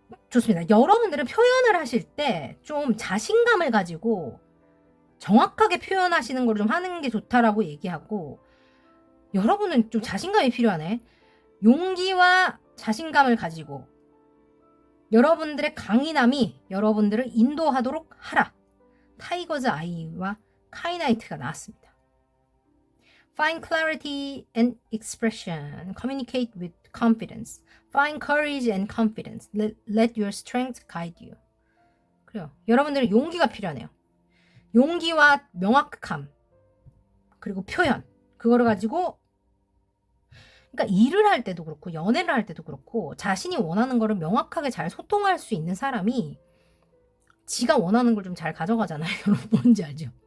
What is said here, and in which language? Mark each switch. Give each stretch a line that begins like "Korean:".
Korean: 좋습니다. 여러분들은 표현을 하실 때 좀 자신감을 가지고 정확하게 표현하시는 걸 좀 하는 게 좋다라고 얘기하고, 여러분은 좀 자신감이 필요하네. 용기와 자신감을 가지고 여러분들의 강인함이 여러분들을 인도하도록 하라. 타이거즈 아이와 카이나이트가 나왔습니다.
English: Find clarity and expression. Communicate with confidence. Find courage and confidence. Let your strength guide you.
Korean: 그래요. 여러분들은 용기가 필요하네요. 용기와 명확함. 그리고 표현. 그거를 가지고 그러니까 일을 할 때도 그렇고 연애를 할 때도 그렇고 자신이 원하는 거를 명확하게 잘 소통할 수 있는 사람이 지가 원하는 걸 좀 잘 가져가잖아요. 여러분 뭔지 알죠?